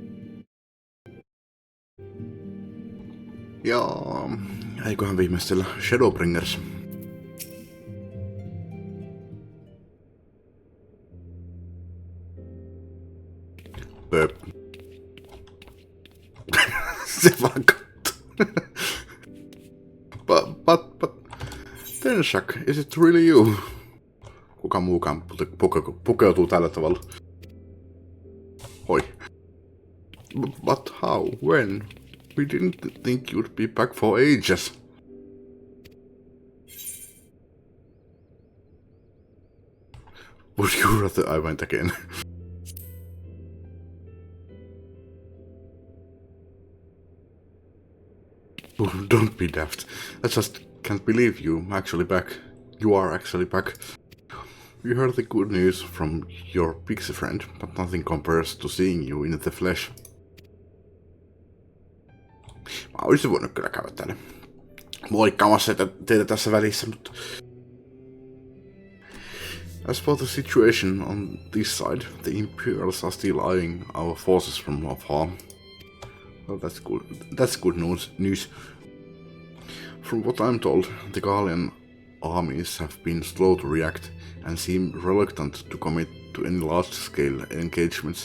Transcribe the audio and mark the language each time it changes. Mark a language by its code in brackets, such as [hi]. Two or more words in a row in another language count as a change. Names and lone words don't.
[fi] Ja eiköhän viimeistellä Shadowbringers. Pöp. Se vaan kattoo. [en] But, Tenshak, is it really you? [fi] Kuka muukaan pukeutuu tällä tavalla? Hoi. [en] But how? When? We didn't think you'd be back for ages. Would you rather I went again? Oh, don't be daft. I just can't believe you actually back. You are actually back. We heard the good news from your pixie friend, but nothing compares to seeing you in the flesh. [fi] Mä olisin voinut kyllä käydä tänne moikkaamassa teitä tässä välissä, mutta... [en] As for the situation on this side, the Imperials are still eyeing our forces from afar. Well, that's good. That's good news. From what I'm told, the Gallian armies have been slow to react and seem reluctant to commit to any large-scale engagements.